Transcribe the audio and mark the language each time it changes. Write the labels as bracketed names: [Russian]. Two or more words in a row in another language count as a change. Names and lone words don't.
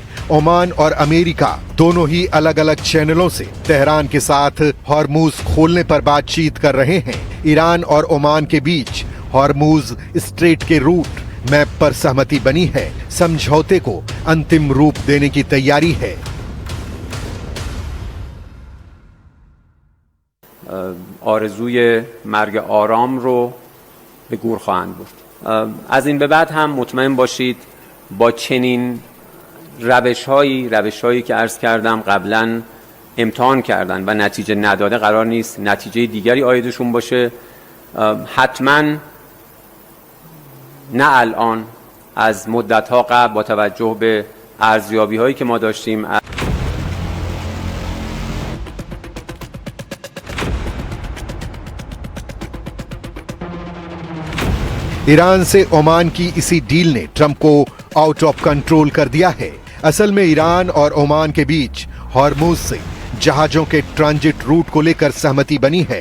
[Hindi] ओमान और अमेरिका दोनों ही अलग अलग चैनलों से तेहरान के साथ हॉर्मूज खोलने पर बातचीत कर रहे हैं। ईरान और ओमान के बीच हॉर्मूज स्ट्रेट के [English] route map [Hindi] पर सहमति बनी है। समझौते को अंतिम रूप देने की तैयारी है। [Persian] آرزوی مرگ آرام رو به گور خواهند برد. از این به بعد هم مطمئن باشید با چنین روش‌هایی که عرض کردم قبلا امتحان کردن و نتیجه نداده قرار نیست نتیجه دیگری عایدشون باشه. حتما نه الان، از مدت‌ها قبل با توجه به ارزیابی‌هایی که ما داشتیم. [Hindi] ईरान से ओमान की इसी डील ने ट्रंप को [English] out of control [Hindi] कर दिया है। असल में ईरान और ओमान के बीच हॉर्मुज से जहाजों के [English] transit route [Hindi] को लेकर सहमति बनी है।